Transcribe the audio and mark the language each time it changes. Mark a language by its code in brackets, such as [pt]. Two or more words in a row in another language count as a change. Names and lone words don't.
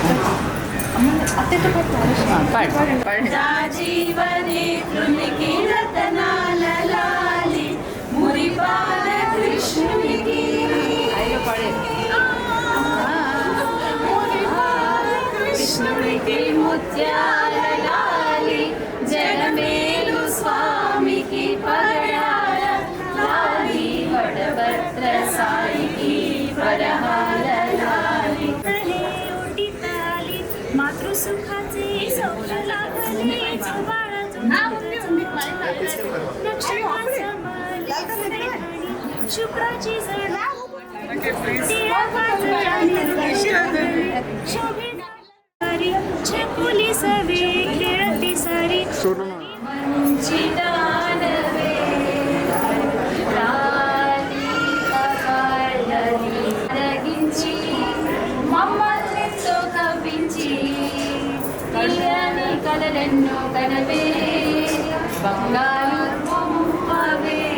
[te] రాజీవనే కృమికి రతనాల లాలి మురిపాల కృష్ణునికి కృష్ణునికి ముత్యాల లాలి జగమేలు స్వామికి పగడాల లాలి వడభద్ర సాయికి వరహాల లాలి [mr] मातृसुखाचे सौर लागले शुक्राची जडा छकुली सवे खेळती सारी [te] కలలెన్నో కనవే బంగారు బొమ్మవే